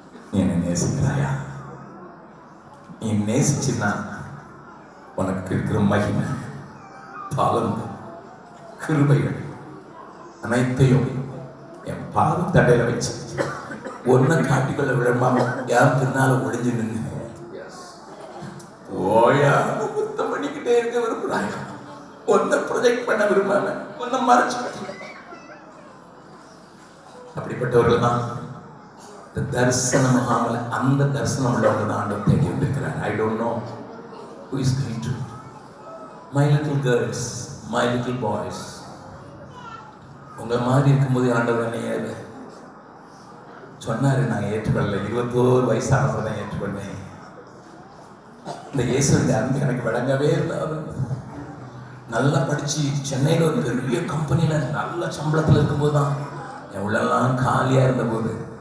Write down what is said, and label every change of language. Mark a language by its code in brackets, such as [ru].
[ta] நீ என்னை நேசிக்கிறாயா? நீ நேசிச்சுன்னா உனக்கு இருக்கிற மகிமை, பலம், கிருபைகள் அனைத்தையும் என் பாதம் தடையில வச்சு ஒன்ன காட்டிக்கொள்ள விடமாம யாரும் பின்னால ஒளிஞ்சு நின்று ஓயா முத்தம் பண்ணிக்கிட்டே இருக்க விரும்புறாங்க. ஒன்ன ப்ரொஜெக்ட் பண்ண விரும்பாம ஒன்ன மறைச்சு அப்படிப்பட்டவர்கள் தான் தரிசனம் ஆகல. அந்த தரிசனம் உள்ளவங்க தான் ஆண்டவர் தேடி வந்திருக்கிறார். [en] I don't know who is going to my little girls, my little boys. [ta] உங்க மாதிரி இருக்கும்போது ஆண்டவர் என்ன சொன்னாரு, நாங்கள் ஏற்றுக்கொள்ளல. 21 வயசானப்ப தான் ஏற்றுக்கொண்டேன். இந்த இயேசுடைய அன்பு எனக்கு விளங்கவே இல்லை. நல்லா படிச்சு சென்னையில் ஒரு பெரிய கம்பெனியில நல்ல சம்பளத்தில் இருக்கும்போது தான் என் உள்ளெல்லாம் காலியா இருந்த போது